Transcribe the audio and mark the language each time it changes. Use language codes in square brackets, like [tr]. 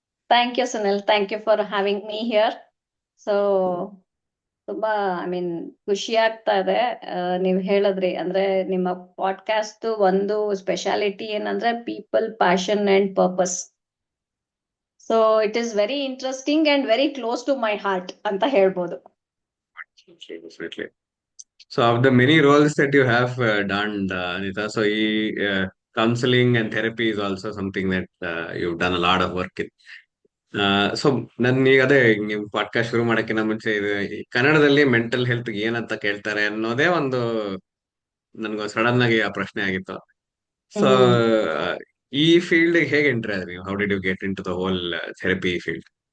[en] Thank you Sunil, thank you for having me here. So [kn] ತುಂಬಾ ಖುಷಿ ಆಗ್ತಾ ಇದೆ. ನೀವ್ ಹೇಳಿದ್ರಿ ಅಂದ್ರೆ ನಿಮ್ಮ ಪಾಡ್ಕಾಸ್ಟ್ ಒಂದು ಸ್ಪೆಷಾಲಿಟಿ ಏನಂದ್ರೆ people, passion and purpose. [en] so it is very interesting and very close to my heart [kn] ಅಂತ ಹೇಳ್ಬೋದು. [en] Definitely. So of the many roles that you have done, Anita, so counseling and therapy is also something that you've done a lot of work in. [kn] So ನನ್ ಈಗ ಅದೇ, ನೀವು podcast ಶುರು ಮಾಡಕ್ಕಿಂತ ಮುಂಚೆ ಈ ಕನ್ನಡದಲ್ಲಿ ಮೆಂಟಲ್ ಹೆಲ್ತ್ ಏನಂತ ಕೇಳ್ತಾರೆ ಅನ್ನೋದೇ ಒಂದು ನನ್ಗೆ ಸಡನ್ ಆಗಿ ಆ ಪ್ರಶ್ನೆ ಆಗಿತ್ತು. ಸೊ ಈ ಫೀಲ್ಡ್ ಹೇಗೆ ಎಂಟ್ರಿ ಆದ್ರಿ ನೀವು? [en] How did you get into the whole therapy field?